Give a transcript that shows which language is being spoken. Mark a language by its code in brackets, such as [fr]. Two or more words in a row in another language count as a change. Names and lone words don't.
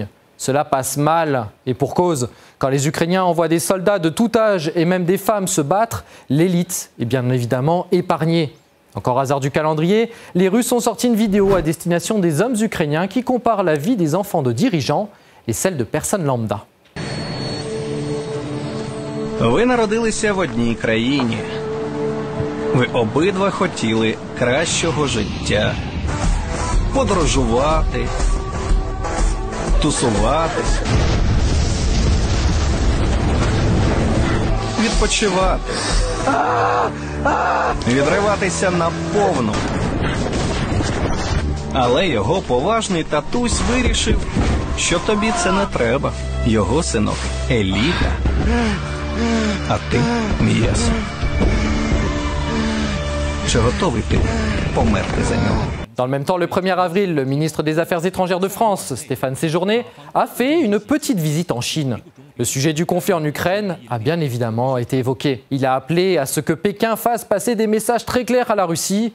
[fr] Cela passe mal, et pour cause. Quand les Ukrainiens envoient des soldats de tout âge et même des femmes se battre, l'élite est bien évidemment épargnée. Encore hasard du calendrier, les Russes ont sorti une vidéo à destination des hommes ukrainiens qui compare la vie des enfants de dirigeants et celle de personnes lambda. [uk] Ви народилися в одній країні. Ви обидва хотіли кращого життя, подорожувати, тусуватися, відпочивати, відриватися наповну. Але його поважний татусь вирішив, що тобі це не треба. Його синок – еліта, а ти – м'ясо. [fr] Dans le même temps, le 1er avril, le ministre des Affaires étrangères de France, Stéphane Séjourné, a fait une petite visite en Chine. Le sujet du conflit en Ukraine a bien évidemment été évoqué. Il a appelé à ce que Pékin fasse passer des messages très clairs à la Russie.